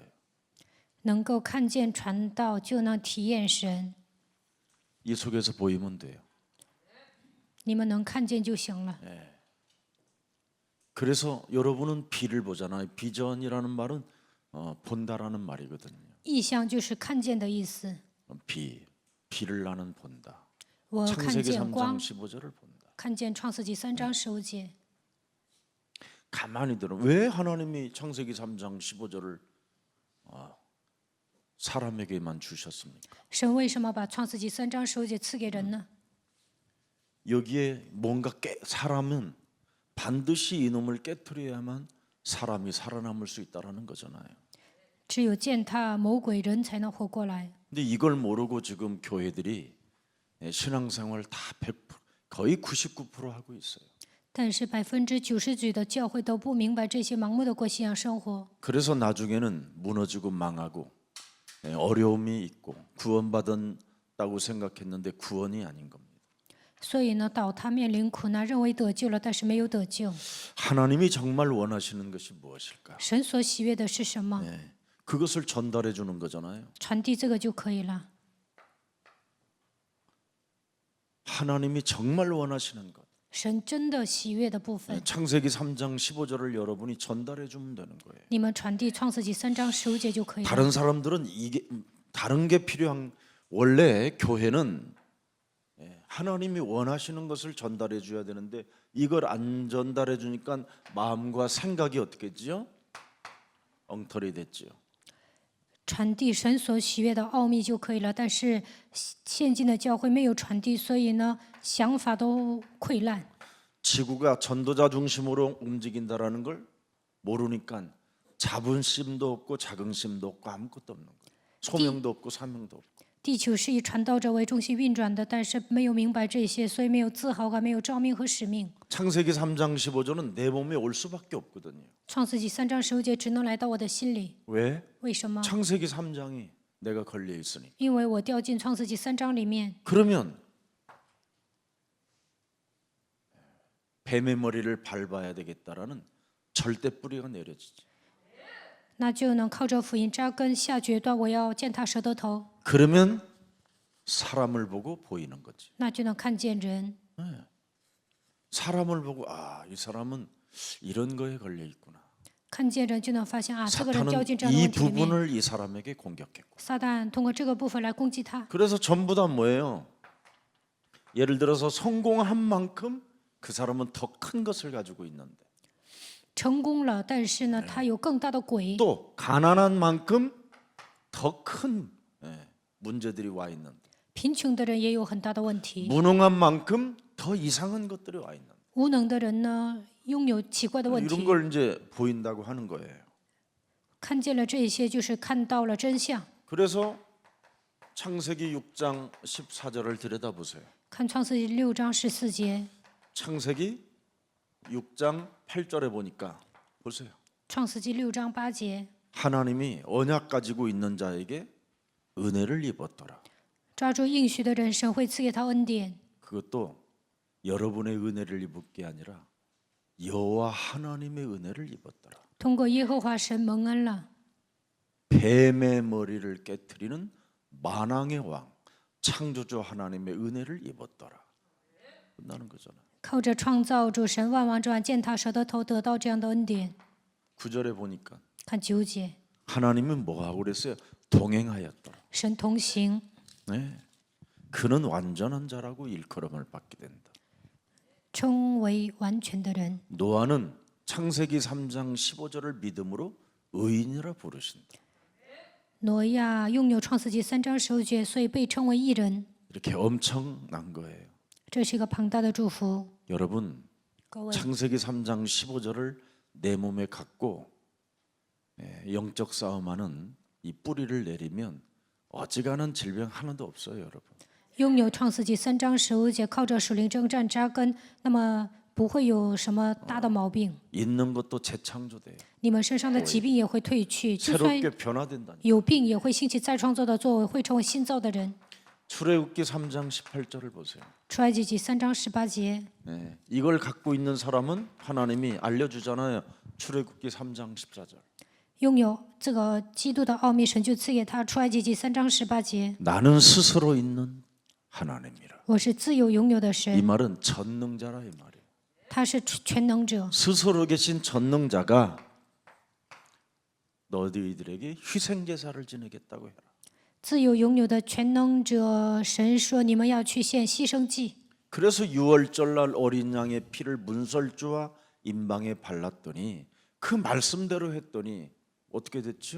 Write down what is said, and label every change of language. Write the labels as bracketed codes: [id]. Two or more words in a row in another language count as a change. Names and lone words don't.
[zh] 能够看见传道，就能体验神。 [ko] 이 속에서 보이면 돼요. [zh] 你们能看见就行了。 [ko] 그래서 여러분은 비를 보잖아요. 비전이라는 말은 본다라는 말이거든요. [zh] 意向就是看见的意思。 [ko] 비를 나는 본다. [zh] 我看 [ko] 창세기 [zh] 见 [ko] 3장 [zh] 光， [ko] 15절을 본다. [zh] 看见创世纪3章15节。 [ko] 가만히 들어. 왜 하나님이 창세기 3장 15절을 사람에게만 주셨습니까? [zh] 神为什么把创世纪3章15节赐给人呢？ [ko] 여기에 뭔가 사람은 반드시 이놈을 깨트려야만 사람이 살아남을 수 있다라는 거잖아요. [zh] 只有践踏魔鬼，人才能活过来。 [ko] 근데 이걸 모르고 지금 교회들이 신앙생활 다 100%, 거의 99% 하고 있어요. [zh] 但是90%的教会都不明白这些，盲目的过信仰生活， [ko] 그래서 나중에는 무너지고 망하고 어려움이 있고 구원받았다고 생각했는데 구원이 아닌 겁니다. [zh] 所以呢，倒塌面临苦难，认为得救了，但是没有得救。 [ko] 하나님이 정말 원하시는 것이 무엇일까? [zh] 神所喜悦的是什么？ [ko] 그것을 전달해 주는 거잖아요. [zh] 传递这个就可以了。 [ko] 하나님이 정말 원하시는 것. [zh] 神真的喜悦的部分， [ko] 창세기 3장 15절을 여러분이 전달해 주면 되는 거예요. [zh] 你们传递创世纪3章15节就可以了。 [ko] 다른 사람들은 이게 다른 게 필요한 원래 교회는 하나님이 원하시는 것을 전달해 줘야 되는데 이걸 안 전달해 주니까 마음과 생각이 어떻게 했지요? 엉터리 됐지요. [zh] 传递神所喜悦的奥秘就可以了。但是现今的教会没有传递，所以呢，想法都溃烂。 [ko] 지구가 전도자 중심으로 움직인다라는 걸 모르니까 자분심도 없고 자긍심도 없고 아무것도 없는 거예요. 소명도 없고 사명도 없고. [zh] 地球是以传道者为中心运转的，但是没有明白这些，所以没有自豪感，没有召命和使命。 [ko] 창세기 3장 15절은 내 몸에 올 수밖에 없거든요. [zh] 创世纪3章15节只能来到我的心里， [ko] 왜? [zh] 为什么？ [ko] 창세기 3장이 내가 걸려 있으니. [zh] 因为我掉进创世纪3章里面， [ko] 그러면 뱀의 머리를 밟아야 되겠다라는 절대 뿌리가 내려지지. [zh] 那就能靠着福音扎根下决断，我要践踏蛇的头， [ko] 그러면 사람을 보고 보이는 거지. [zh] 那就能看见人， [ko] 사람을 보고 이 사람은 이런 거에 걸려 있구나. [zh] 看见人就能发现啊，这个人掉 [ko] 사탄은 [zh] 进这样的 [ko] 이 [zh] 问题里面。 [ko] 부분을 이 사람에게 공격했고. [zh] 撒旦通过这个部分来攻击他， [ko] 그래서 전부 다 뭐예요? 예를 들어서 성공한 만큼 그 사람은 더 큰 것을 가지고 있는데 [zh] 成功了，但是呢，他有更大的鬼； [ko] 또 가난한 만큼 더 큰 문제들이 와 있는데 [zh] 贫穷的人也有很大的问题； [ko] 무능한 만큼 더 이상한 것들이 와 있는데 [zh] 无能的人呢，拥有奇怪的问 [ko] 이런 [zh] 题。 [ko] 걸 이제 보인다고 하는 거예요. [zh] 看见了这些，就是看到了真相。 [ko] 그래서 창세기 6장 14절을 들여다보세요. [zh] 看创世纪6章14节， [ko] 창세기 6장 8절에 보니까 보세요. [zh] 创世纪6章8节， [ko] 하나님이 언약 가지고 있는 자에게 은혜를 입었더라. [zh] 抓住应许的人，神会赐给他恩典。 [ko] 그것도 여러분의 은혜를 입을 게 아니라 여호와 하나님의 은혜를 입었더라. [zh] 通过耶和华神蒙恩了， [ko] 뱀의 머리를 깨트리는 만왕의 왕 창조주 하나님의 은혜를 입었더라. 끝나는 거잖아요. [zh] 靠着创造主神万王之王践踏蛇的头，得到这样的恩典。 [ko] 9절에 보니까 [zh] 看9节， [ko] 하나님은 뭐 하고 그랬어요? 동행하였더라. [zh] 神同行， [ko] 네. 그는 완전한 자라고 일컬음을 받게 된다. [zh] 称为完全的人。 [ko] 노아는 창세기 3장 15절을 믿음으로 의인이라 부르신다. [zh] 挪亚拥有创世纪3章15节，所以被称为义人。 [ko] 이렇게 엄청난 거예요. [zh] 这是一个庞大的祝福。 [ko] 여러분, [zh] 各位， [ko] 창세기 3장 15절을 내 몸에 갖고 영적 싸움하는 이 뿌리를 내리면 어지간한 질병 하나도 없어요, 여러분. [zh] 拥有创世纪3章15节，靠着属灵征战扎根，那么不会有什么大的毛病。 [ko] 있는 것도 재창조돼요. [zh] 你们身上的疾病也会退去，就算 [ko] 새롭게 변화된다니. [zh] 有病也会兴起再创造的作为，会成为新造的人。 [ko] 출애굽기 3장 18절을 보세요. [zh] 出埃及记3章18节， [ko] 이걸 갖고 있는 사람은 하나님이 알려주잖아요. 출애굽기 3장 14절. [zh] 拥有这个基督的奥秘，神就赐给他。出埃及记3章18节， [ko] 나는 스스로 있는 하나님이라. [zh] 我是自由拥有的 [ko] 이 [zh] 神， [ko] 말은 전능자라 이 말이에요. [zh] 他是全能者。 [ko] 스스로 계신 전능자가 너희들에게 희생 제사를 지내겠다고 해라. [zh] 自由拥有的全能者，神说你们要去献牺牲祭。 [ko] 그래서 유월절날 어린 양의 피를 문설주와 임방에 발랐더니 그 말씀대로 했더니 어떻게 됐죠?